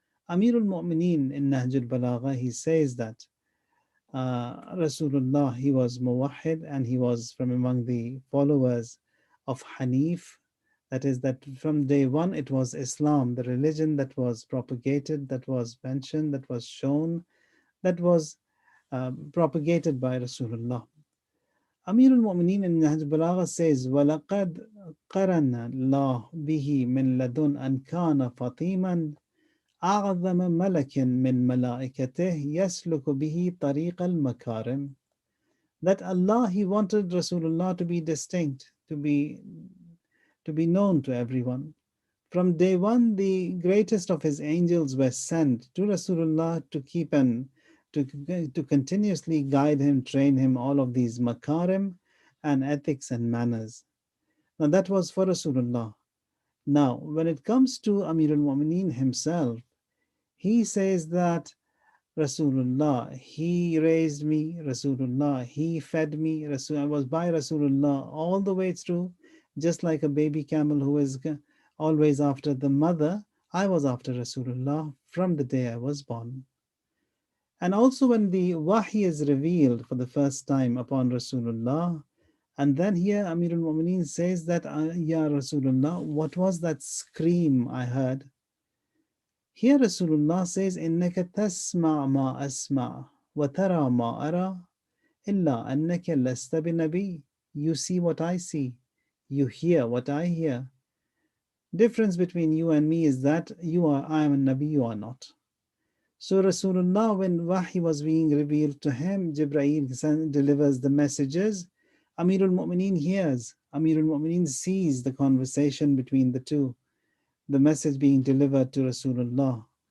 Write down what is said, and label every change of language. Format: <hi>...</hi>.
<en>Amir al-Mu'mineen in Nahjul Balagha, he says that Rasulullah, he was Muwahhid, and he was from among the followers of Hanif. That is, that from day one it was Islam, the religion that was propagated, that was mentioned, that was shown, that was propagated by Rasulullah. Amir al-Mu'mineen in Nahj Balagha says,</en> <ar>وَلَقَدْ قَرَنَ اللَّهُ بِهِ مِنْ لَدُنْ أَنْ كَانَ فَطِيمًا أَعْظَمَ مَلَكٍ مِنْ مَلَائِكَتِهِ يَسْلُكُ بِهِ طَرِيقَ الْمَكَارِمِ.</ar> <en>That Allah, He wanted Rasulullah to be distinct, to be known to everyone. From day one, the greatest of His angels were sent to Rasulullah to keep and to continuously guide him, train him, all of these makarim and ethics and manners. Now that was for Rasulullah. Now, when it comes to Amir al-Mu'mineen himself, he says that Rasulullah, he raised me, Rasulullah, he fed me, I was by Rasulullah all the way through, just like a baby camel who is always after the mother. I was after Rasulullah from the day I was born. And also when the wahi is revealed for the first time upon Rasulullah, And then here Amir al-Mu'mineen says that, Ya Rasulullah, what was that scream I heard? Here Rasulullah says,</en> <ar>إِنَّكَ تَسْمَعْ مَا أَسْمَعْ وَتَرَى مَا أَرَى إِلَّا أَنَّكَ لَسْتَ بِنَبِيٍّ.</ar> <en>You see what I see, you hear what I hear. Difference between you and me is that I am a Nabi, you are not. So Rasulullah, when Wahy was being revealed to him, Jibreel delivers the messages. Amirul Mu'mineen hears, Amirul Mu'mineen sees the conversation between the two, the message being delivered to Rasulullah.</en>